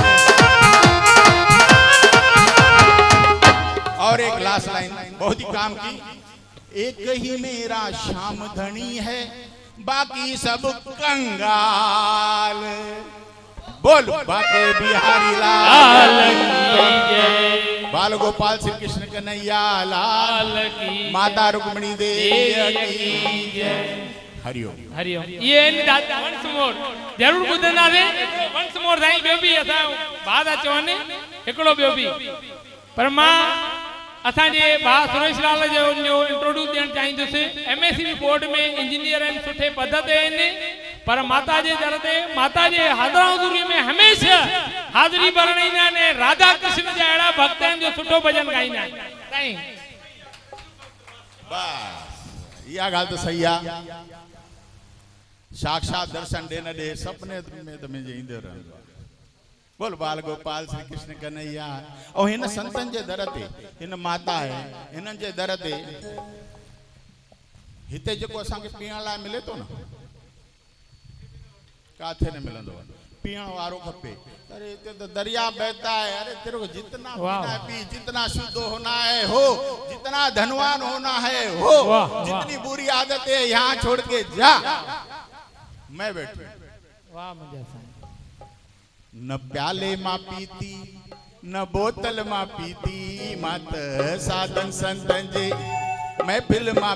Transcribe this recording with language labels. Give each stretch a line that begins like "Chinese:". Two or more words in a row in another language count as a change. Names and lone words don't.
Hindi: और एक लास्ट लाइन बहुत ही काम की एक ही मेरा श्याम धनी है बाकी सब कंगाल बोल बाके बिहारी लाल बाल गोपाल श्री कृष्ण कन्हैया लाल माता रुक्मणी देवी की हरिओम
Sindhi: हरिओम ये
English: once more
Sindhi: जरूर ॿुधंदा
English: once more
Sindhi: साईं ॿियो बि असां बाद अचवनि हिकिड़ो ॿियो बि पर मां असांजे भाउ सुरेश लाल जो इंट्रोड्यूस ॾियणु चाहींदुसि MSc बोर्ड में इंजीनियर आहिनि सुठे पद ते आहिनि पर माता जे दर ते माता जे हाज़िरा हुज़ूरी में हमेशह हाज़िरी भरण ईंदा आहिनि राधा कृष्ण जा अहिड़ा भक्त आहिनि जो सुठो भॼन ॻाईंदा आहिनि साईं बस इहा ॻाल्हि त सही आहे साक्षात दर्शन ॾे न ॾे सपने में त मुंहिंजे ईंदो रहंदो आहे बोल बाल गोपाल श्री कृष्ण कन्हैया। और हिन संतन जे दर ते हिन माता है हिनन जे दर ते हिते जेको असांखे पीअण लाइ मिले थो न काथे न मिलंदो पीअण वारो खपे।
Hindi: अरे हिते तो दरिया बहता है। अरे तेरे को जितना पीना है पी, जितना शुद्ध होना है हो, जितना धनवान होना है हो, जितनी बुरी आदत है यहाँ छोड़ के जा। मैं बैठू
Sindhi: वाह मजा साईं। न प्याले मां पीती न बोतल मां पीती मत साधन संतन जे महफिल मां